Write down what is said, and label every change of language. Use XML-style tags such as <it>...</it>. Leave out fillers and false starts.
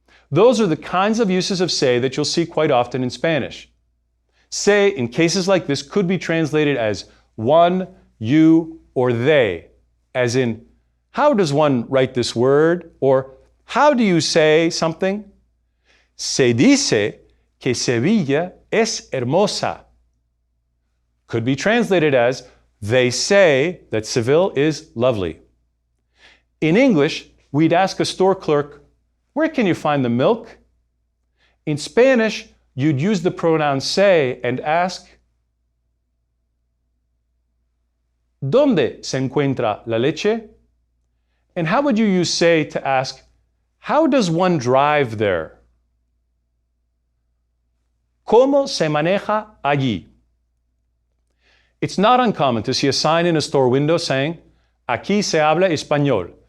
<en>Those are the kinds of uses of se that you'll see quite often in Spanish. Se, in cases like this, could be translated as one, you, or they, as in, how does one write this word? Or, how do you say something?</en> <es>Se dice que Sevilla es hermosa.</es> <en>Could be translated as, they say that Seville is lovely. In English, we'd ask a store clerk, where can you find the milk? In Spanish, you'd use the pronoun se and ask,</en> <es>¿Dónde se encuentra la leche?</es> <en>And how would you use se to ask, how does one drive there?</en> <es>¿Cómo se maneja allí?</es> <en>It's not uncommon to see a sign in a store window saying,</en> <es>aquí se habla español.</es>